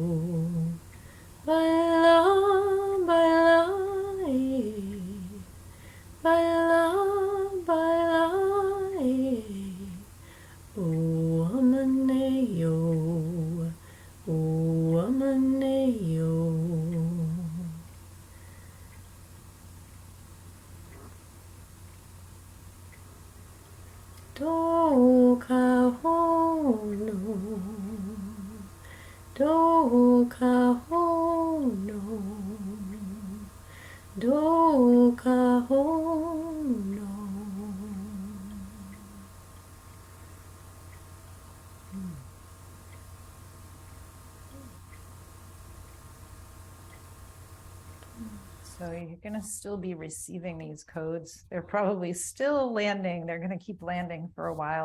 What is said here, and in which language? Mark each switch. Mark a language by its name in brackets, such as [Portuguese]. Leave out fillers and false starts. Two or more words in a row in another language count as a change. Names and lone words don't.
[English] Baila, baila, baila, baila, oh amaneo, oh amaneo. Do ka hono, do ka hono, do ka hono. So you're going to still be receiving these codes. They're probably still landing. They're going to keep landing for a while.